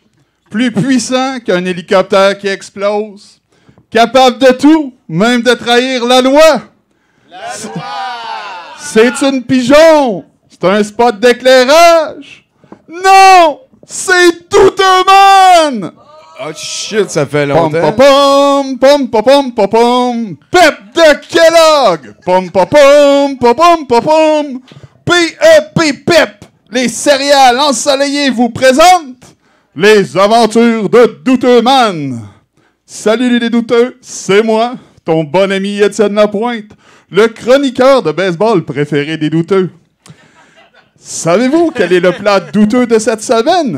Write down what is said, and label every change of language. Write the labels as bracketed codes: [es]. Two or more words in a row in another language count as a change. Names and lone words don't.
[fr] Plus puissant qu'un hélicoptère qui explose? Capable de tout, même de trahir la loi? C'est une pigeon! C'est un spot d'éclairage? Non! C'est Douteux-Man! [en] Oh shit, [fr] ça fait Pom longtemps. pom pom pom pom pom pom Pep de Kellogg. Pom pom pom pom pom P.E.P. Pep. Les céréales ensoleillées vous présentent les aventures de Douteux-Man. Salut les douteux, c'est moi, ton bon ami Étienne Lapointe, le chroniqueur de baseball préféré des douteux. Savez-vous quel est le plat douteux de cette semaine?